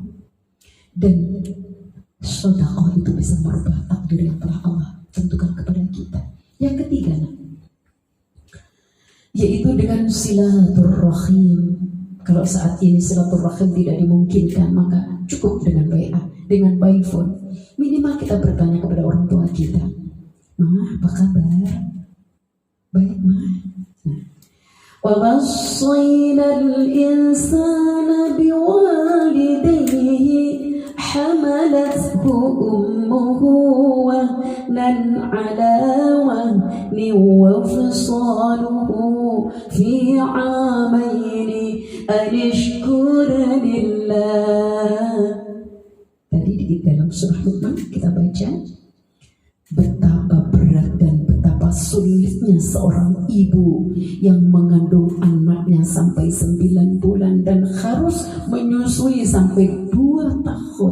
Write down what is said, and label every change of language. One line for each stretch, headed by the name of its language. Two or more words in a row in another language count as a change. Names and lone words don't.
Indonesian: Dan sedekah itu bisa merubah takdir yang telah Allah tentukan kepada kita. Yang ketiga, yaitu dengan silaturahim. Kalau saat ini silaturahim tidak dimungkinkan, maka cukup dengan WA, dengan
English: by phone.
Indonesian: Minimal kita bertanya kepada orang tua kita, Ma, apa kabar? Baik, Ma.
Arabic: و وصينا الإنسان بوالديه حملته أمه وهنا على وهن وفصاله في عامين أن اشكر لله.
Indonesian: Tadi di dalam surah Luqman kita baca betapa berat dan betapa sulitnya seorang ibu yang mengandung anaknya sampai 9 bulan dan harus menyusui sampai 2 tahun.